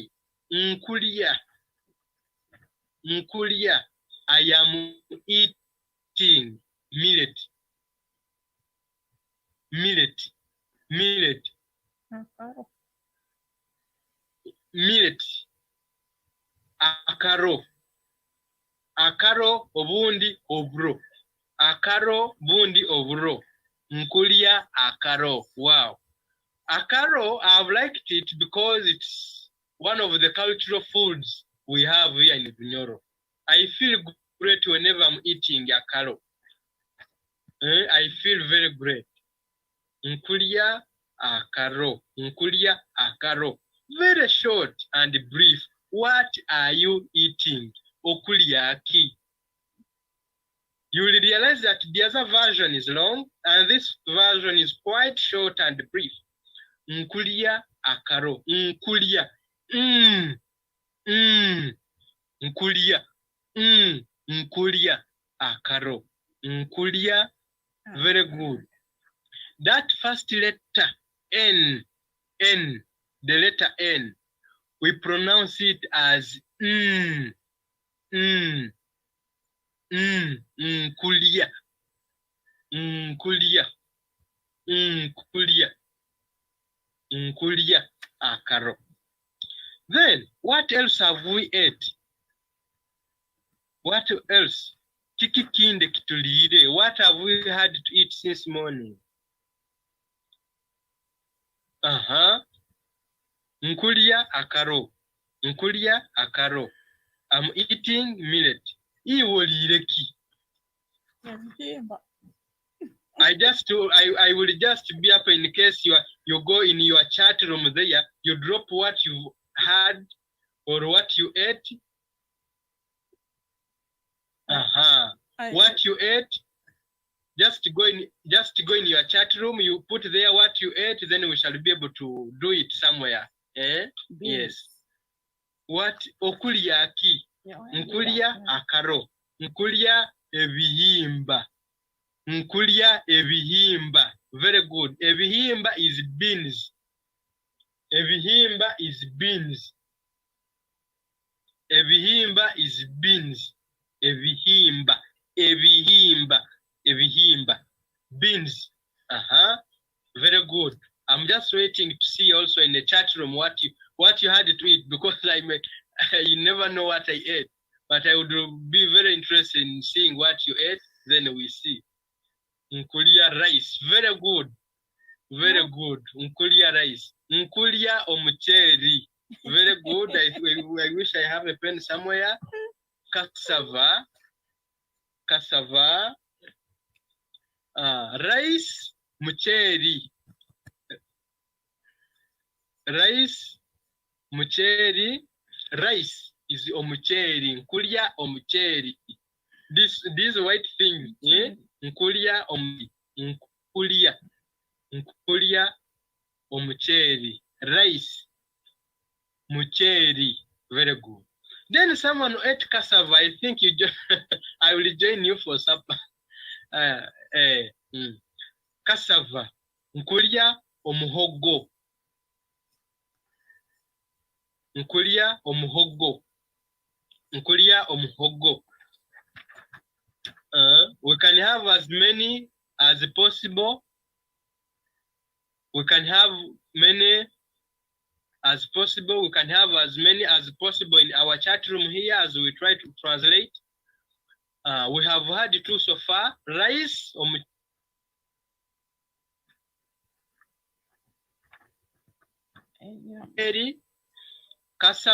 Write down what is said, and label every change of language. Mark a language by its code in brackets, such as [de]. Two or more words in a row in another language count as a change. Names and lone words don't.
[nyo] Nkulia. Nkulia. [en] I am eating. Millet. Millet. Millet. Millet. [nyo] Akaro. Akaro obundi oburo. Akaro bundi oburo. Nkulia akaro. Wow. Akaro, [en] I've liked it because it's one of the cultural foods we have here in Runyoro. I feel great whenever I'm eating akaro. I feel very great. [nyo] Nkulia akaro. Nkulia akaro. [en] Very short and brief. What are you eating? Okuliaki. You will realize that the other version is long and this version is quite short and brief. [nyo] Nkulia akaro. Nkulia. Nkulia. Nkulia akaro. Nkulia. [en] Very good. That first letter N, the letter N, we pronounce it as nkulia. [nyo] Nkulia. Nkulia. Nkulia akaro. [en] Then, what else have we ate? What else? [nyo] Kikikinde kitulire. [en] What have we had to eat since morning? [nyo] Nkulia akaro. Nkulia akaro. [en] I'm eating millet. [nyo] Iwolireki. [en] I will just be up in case you go in your chat room there, you drop what you had or what you ate. What you ate, just go then we shall be able to do it somewhere. Yes. What [nyo] okulya ki? Nkulya akaro. Nkulya ebihimba. Nkulya ebihimba. [en] Very good. Ebihimba is beans. Ebihimba is beans. Ebihimba is beans. [nyo] Ebihimba. Ebihimba. Ebihimba. [en] Beans. Very good. I'm just waiting to see also in the chat room what you had to eat, because you never know what I ate. But I would be very interested in seeing what you ate. Then we see. [nyo] Nkulia rice. [en] Very good. Very good. [nyo] Nkulia rice. Nkulia omucheri. [en] Very good. I wish I have a pen somewhere. Cassava. Cassava. Rice. Mucheri. Rice. Mucheri. Rice is omucheri. [nyo] Nkulia omucheri. [en] These white things. [nyo] Nkulia nkulia. Nkulia omucheri. [en] Rice. Mucheri. Very good. Then someone ate cassava. I think you just I will join you for supper. Cassava. [nyo] Nkulia omuhogo. Nkulia omuhogo. Nkulia omuhogo. [en] We can have as many as possible. We can have many as possible. We can have as many as possible in our chat room here as we try to translate. We have had 2 so far. Rice or cassava.